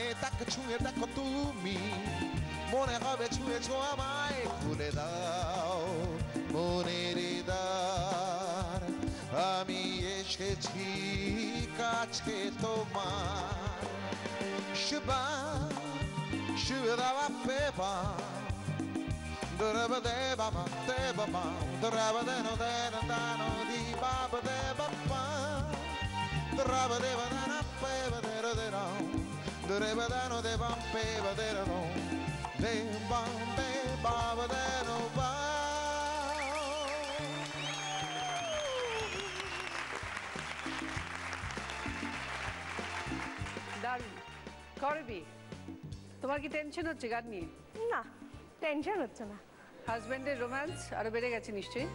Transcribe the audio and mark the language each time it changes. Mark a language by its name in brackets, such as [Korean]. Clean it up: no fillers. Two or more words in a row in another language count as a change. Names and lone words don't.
[Bangla] তাকে ছুঁয়ে দেখো তুমি মনে হবে ছুঁয়েছো আমায়। খুলে দাও মনের দ্বার, আমি এসেছি কাছে তোমার। শিবা শিবা পেবা Duraba de baba de baba, duraba de no di baba de baba, duraba de banana peba de ro de no, duraba de no de bam peba de ro, de bam de baba de no ba. দারুণ। করবি, তোমার কি টেনশন হচ্ছে গান নিয়ে? না, টেনশন হচ্ছে না। হাজবেন্ডের রোম্যান্স আরো বেড়ে গেছে নিশ্চয়ই?